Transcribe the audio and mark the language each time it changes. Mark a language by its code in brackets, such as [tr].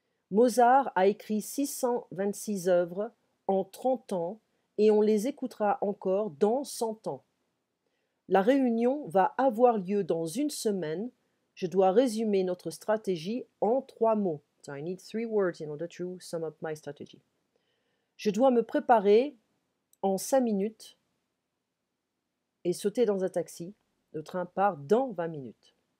[fr] Mozart a écrit 626 œuvres en 30 ans et on les écoutera encore dans 100 ans. La réunion va avoir lieu dans 1 semaine. Je dois résumer notre stratégie en 3 mots. [en] So I need 3 words in order to sum up my strategy. [fr] Je dois me préparer en 5 minutes et sauter dans un taxi. Le train part dans 20 minutes.